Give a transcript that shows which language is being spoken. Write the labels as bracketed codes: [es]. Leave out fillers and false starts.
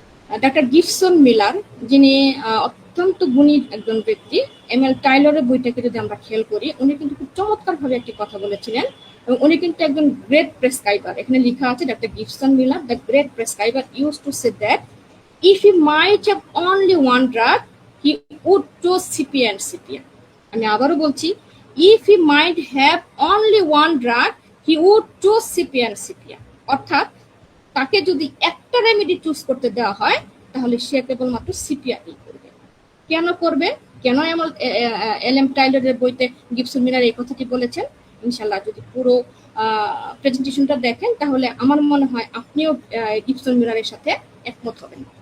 [bn] Doctor Gibson Miller, যিনি অত্যন্ত গুণী একজন ব্যক্তি, এমএল টাইলরের বইটাকে যদি আমরা খেয়াল করি, উনি কিন্তু খুব চমৎকার ভাবে একটি কথা বলেছিলেন এবং উনি কিন্তু একজন গ্রেট প্রেসক্রাইবার। এখানে লেখা আছে doctor Gibson Miller, [en] The great prescriber use to say that if he might have only one drug he would choose CPA and CPA. [bn] আমি আবারও বলছি, [en] if he might have only one drug he would choose CPA and CPA। [bn] অর্থাৎ তাকে যদি একটা remedy choose করতে দেওয়া হয় তাহলে সে কেবলমাত্র সিপিআর করবে। কেন করবে? কেন এলএম টাইলরের বইতে গিবসন মিলার এই কথাটি বলেছেন? ইনশাআল্লাহ যদি পুরো প্রেজেন্টেশনটা দেখেন তাহলে আমার মনে হয় আপনিও গিবসন মিলারের সাথে একমত হবেন।